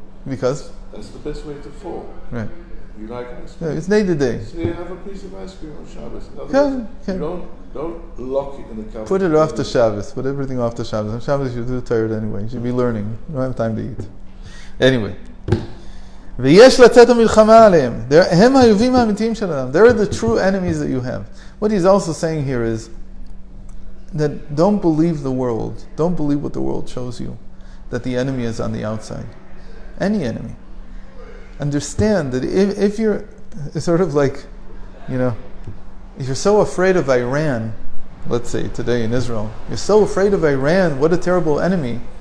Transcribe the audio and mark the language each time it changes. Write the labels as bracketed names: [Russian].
[English] Because? That's the best way to fall. Right. You like ice cream? Yeah, it's day to day. So you have a piece of ice cream on Shabbos. You don't lock it in the cupboard. Put it off to Shabbos. Put everything off to Shabbos. On Shabbos you're too tired anyway. You should be learning. You don't have time to eat. Anyway. [Hebrew] ויש לצאת המלחמה עליהם. הם האויבים האמיתיים של האדם. [English] They're the true enemies that you have. What he's also saying here is that don't believe the world. Don't believe what the world shows you, that the enemy is on the outside. Any enemy. Understand that if you're sort of like, if you're so afraid of Iran, let's say today in Israel, you're so afraid of Iran, what a terrible enemy.